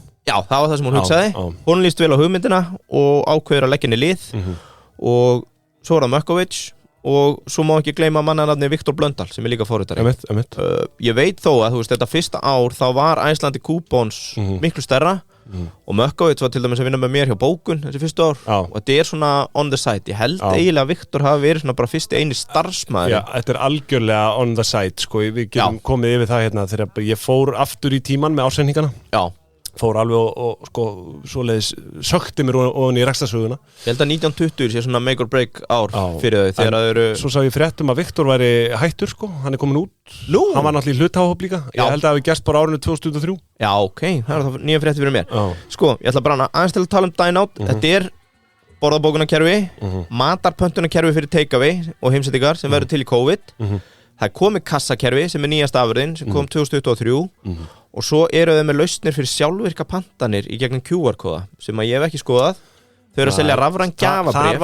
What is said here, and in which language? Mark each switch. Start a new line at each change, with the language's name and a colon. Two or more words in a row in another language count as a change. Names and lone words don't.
Icelandic: Já, það var það sem hún hugsaði Hún líst vel á hugmyndina og ákveður að leggja henni lið og svo er það Mökkovich og svo má ekki gleyma mannanafni Viktor Blöndal sem er líka forritari Ég veit þó að þetta fyrsta ár þá var Icelandic Coupons miklu stærra og Mökkovich var til dæmis að vinna með mér hjá bókun þessi fyrstu ár og þetta er svona
English: on the side
Icelandic: Ég held eiginlega að Viktor hafi verið svona bara fyrsti eini starfsmaður Já, þetta er algjörlega
English: on the side
Icelandic: sko, við getum komið yfir það hérna þegar ég fór aftur í tíman með ársendingana fór alveg og sko svoleiðis sökti mér ofan í rekstarsöguna Ég held að 1920 sé svona
English: make or break
Icelandic: ár fyrir þau þegar það eru Svo sá ég fréttum að Viktor væri hættur sko, hann er komin út Hann var náttúrulega í hluthafahóp líka Ég held að það hefði gerst bara árinu 2003 Já, ok, það er það nýja frétti fyrir mér Sko, ég ætla bara aðeins til að tala um Dynout Þetta er borðabókunarkerfi matarpöntunarkerfi fyrir takeaway og heimsendingar sem verður til í COVID Það er komið kassakerfi sem er nýjasta afurðin sem kom 2023 og svo eru þau með lausnir fyrir sjálfvirka pantanir í gegnum QR-kóða sem að ég hef ekki skoðað Þau eru að selja rafræn gjafabréf